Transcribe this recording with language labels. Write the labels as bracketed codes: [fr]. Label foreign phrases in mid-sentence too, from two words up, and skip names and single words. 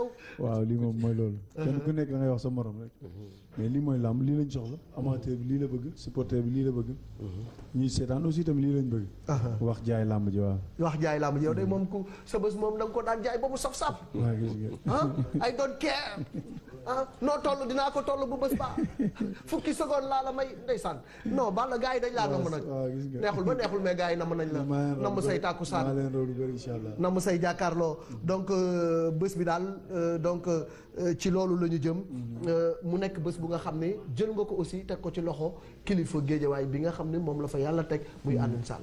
[wo] waaw lii moom mooy loolu. kenn ku nekk da ngay wax sa morom rek. mais lii mooy làmb lii lañ soxla amateur bi lii la bëgg supporter bi lii la bëgg. ñuy seetaan aussi tamit lii lañ bëgg. wax jaay làmb ji waaw. wax jaay làmb ji yow de moom ku sa bés moom da nga ko daan jaay ba mu saf-saf. waaw gis nga. [en] I don't care. [wo] noo toll dinaa ko toll bu bés ba fukki seconde laa la may ndeysaan non Balla gars yi dañ laa namm nag neexul ba neexul mais gars yi namm nañ la namm say tàkkusaan namm say jàkkaarloo donc bés bi daal donc ci loolu la ñu jëm mu nekk bés bu nga xam ne jël nga ko aussi teg ko ci loxo kilifa géejawaay bi nga xam ne moom la fa yàlla teg muy Alioune Sall